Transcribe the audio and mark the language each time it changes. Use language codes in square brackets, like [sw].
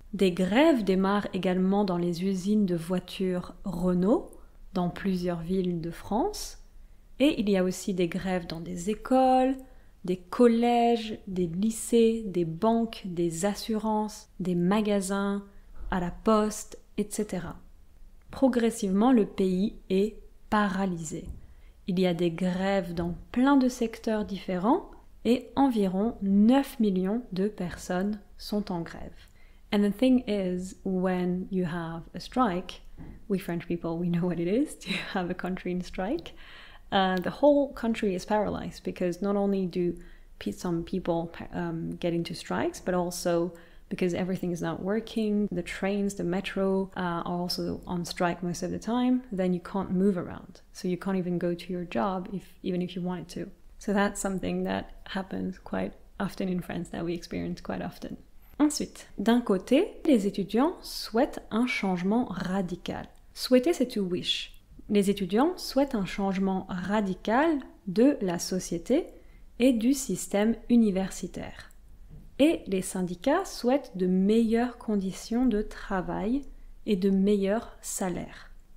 [fr] Des grèves démarrent également dans les usines de voitures Renault, dans plusieurs villes de France, et il y a aussi des grèves dans des écoles, des collèges, des lycées, des banques, des assurances, des magasins, à la poste, etc. Progressivement, le pays est paralysé. Il y a des grèves dans plein de secteurs différents et environ 9 millions de personnes sont en grève. [en] And the thing is, when you have a strike, we French people, we know what it is to have a country in strike. The whole country is paralyzed because not only do some people get into strikes, but also because everything is not working, the trains, the metro are also on strike most of the time, then you can't move around. So you can't even go to your job even if you wanted to. So that's something that happens quite often in France, that we experience quite often. [fr] Ensuite, d'un côté, les étudiants souhaitent un changement radical. Souhaiter, c'est [en] to wish. [fr] Les étudiants souhaitent un changement radical de la société et du système universitaire. Et les syndicats souhaitent de meilleures conditions de travail et de meilleurs salaires.